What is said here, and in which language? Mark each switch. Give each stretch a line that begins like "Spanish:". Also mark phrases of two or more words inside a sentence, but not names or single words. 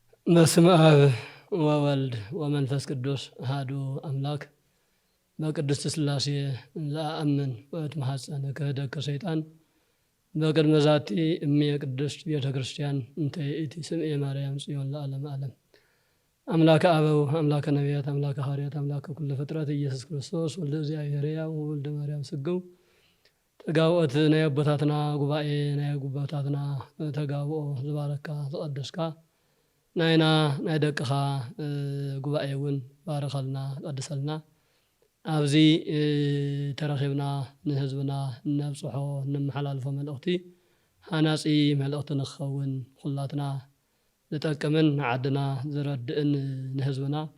Geez: በስመ አብ ወወልድ ወመንፈስ ቅዱስ አሐዱ አምላክ በቅድስት ሥላሴ ዘአምን ወእትማሐፀነ ክህደት ከሰይጣን በቅድመ ዛቲ እምየ ቅድስት ቤተ ክርስቲያን እንተ ይእቲ ስምዔ ማርያም ጽዮን ለዓለመ ዓለም። አምላከ አበው አምላከ ነቢያት አምላከ ሐዋርያት አምላከ ኩሉ ፍጥረት ኢየሱስ ክርስቶስ ወልደ እግዚአብሔር ሕያው ወልደ ማርያም ስግው
Tigrinya: ተጋውኦት ናይ አቦታትና ጉባኤ ናይ አቦታትና ተጋውኦ ዝባረካ ተቀደስካ ናይና ናይ ደቅኻ ጉባኤ እውን ባረኸልና ቀድሰልና ኣብዚ ተረኺብና ንህዝብና ነብፅሖ ንመሓላልፎ መልእኽቲ ሃናፂ መልእኽቲ ንኽኸውን ኩላትና ዝጠቅምን ዓድና ዝረድእን ንህዝብና